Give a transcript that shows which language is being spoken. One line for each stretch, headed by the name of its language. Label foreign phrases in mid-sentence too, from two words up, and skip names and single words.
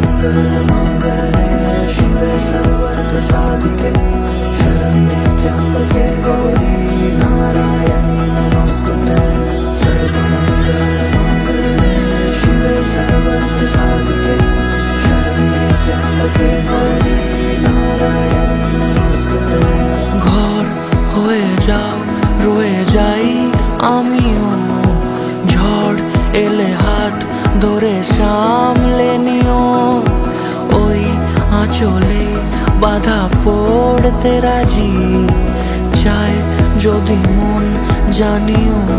Sanskrit: सर्वमङ्गले शिवे सर्वार्थसाधिके शरण्ये त्र्यम्बके गौरी नारायणी नमोस्तुते सर्वमङ्गले शिवे सर्वार्थसाधिके शरण्ये त्र्यम्बके गौरी नारायणी नमोस्तुते।
Bangla: ঘর হয়ে যাও রয়ে যাই আমিও, ঝড় এলে হাত ধরে সামলে নিও, ওই আঁচলে বাধা পড়তে রাজি, চাই যদি মন জানিও।